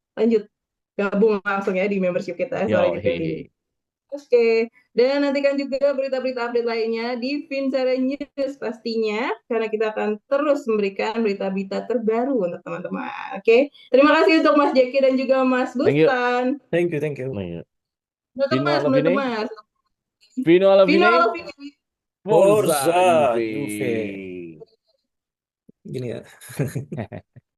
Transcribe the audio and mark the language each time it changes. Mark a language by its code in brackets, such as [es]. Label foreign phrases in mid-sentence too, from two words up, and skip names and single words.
[id] Lanjut gabung langsung ya di membership kita Suara Yo, Juventus ini. hehe. Oke, dan nantikan juga berita-berita update lainnya di Vincere News pastinya, karena kita akan terus memberikan berita-berita terbaru untuk teman-teman. Oke, terima kasih untuk Mas Jeki dan juga Mas [en] Thank you. [id] Bustan. [en] Thank you, thank you. [id] Nih, Menutup [it] Fino [id] Mas, [it] alla [id] menutup [it] fine. [id] Mas. [it] Fino alla Vino fine. alla fine. Forza Forza Juve. Juve. [id] Gini ya.